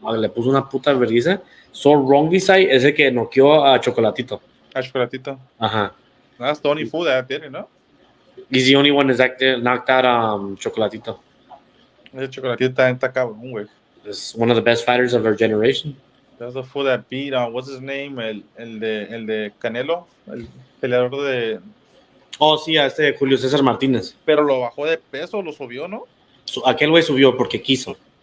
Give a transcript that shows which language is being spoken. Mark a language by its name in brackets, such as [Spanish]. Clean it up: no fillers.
[Spanish] Le puso una puta vergüenza. Sor Rongvisai es el que noqueó a Chocolatito. A Chocolatito. Ajá. [English] That's the only fool that did it, no? He's the only one that knocked out Chocolatito. [Spanish] Ese Chocolatito está cabrón, güey. [English] Is one of the best fighters of our generation. That's the fool that beat what's his name? [Spanish] El de Canelo, el peleador de. Oh, sí, a Julio César Martínez. Pero lo bajó de peso, lo subió, ¿no? Aquel güey subió porque quiso.